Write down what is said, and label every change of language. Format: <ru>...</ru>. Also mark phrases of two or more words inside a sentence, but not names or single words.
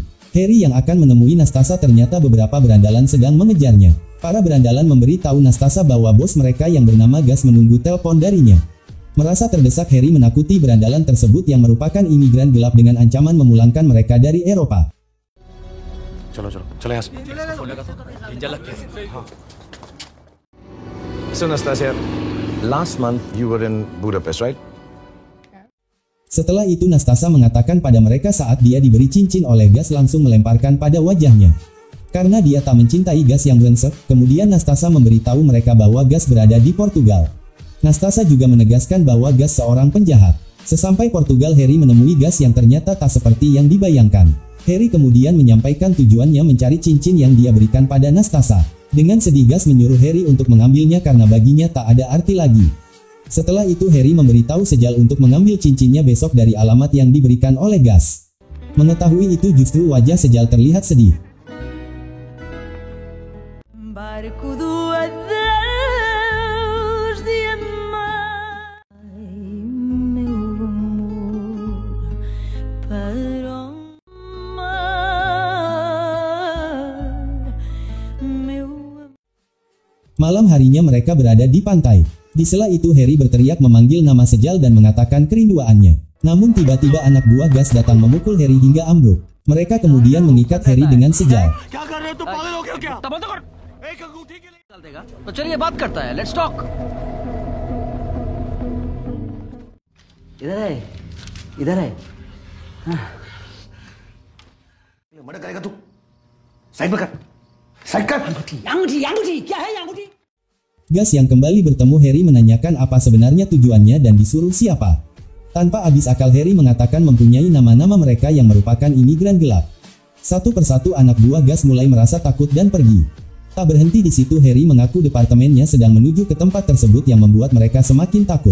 <id>Harry yang akan menemui Nastasa ternyata beberapa berandalan sedang mengejarnya. Para berandalan memberitahu Nastasa bahwa bos mereka yang bernama Gus menunggu telepon darinya. Merasa terdesak, Harry menakuti berandalan tersebut yang merupakan imigran gelap dengan ancaman memulangkan mereka dari Eropa.</id> <en>So Nastasia, last month you were in Budapest, right?</en> <id>Setelah itu Nastasa mengatakan pada mereka saat dia diberi cincin oleh Gus langsung melemparkan pada wajahnya. Karena dia tak mencintai Gus yang brengsek, kemudian Nastasa memberitahu mereka bahwa Gus berada di Portugal. Nastasa juga menegaskan bahwa Gus seorang penjahat. Sesampai Portugal, Harry menemui Gus yang ternyata tak seperti yang dibayangkan. Harry kemudian menyampaikan tujuannya mencari cincin yang dia berikan pada Nastasa. Dengan sedih Gus menyuruh Harry untuk mengambilnya karena baginya tak ada arti lagi. Setelah itu Harry memberitahu Sejal untuk mengambil cincinnya besok dari alamat yang diberikan oleh Gus. Mengetahui itu justru wajah Sejal terlihat sedih.</id> <pt>Barco do adeus de amar, meu amor, para o mar, meu amor.</pt> <id>Malam harinya mereka berada di pantai. Di sela itu Harry berteriak memanggil nama Sejal dan mengatakan kerinduannya. Namun tiba-tiba anak buah Gus datang memukul Harry hingga ambruk. Mereka kemudian mengikat Harry dengan Sejal.</id> <hi>तो चलिए बात करता है,</hi> <en>let's talk.</en> <hi>इधर है मर्डर करेगा तू? साइड में कर, साइड कर। अंगूठी क्या है अंगूठी?</hi> <id>Gus yang kembali bertemu Harry menanyakan apa sebenarnya tujuannya dan disuruh siapa. Tanpa habis akal Harry mengatakan mempunyai nama-nama mereka yang merupakan imigran gelap. Satu persatu anak buah Gus mulai merasa takut dan pergi. Tak berhenti di situ, Harry mengaku departemennya sedang menuju ke tempat tersebut yang membuat mereka semakin takut.</id>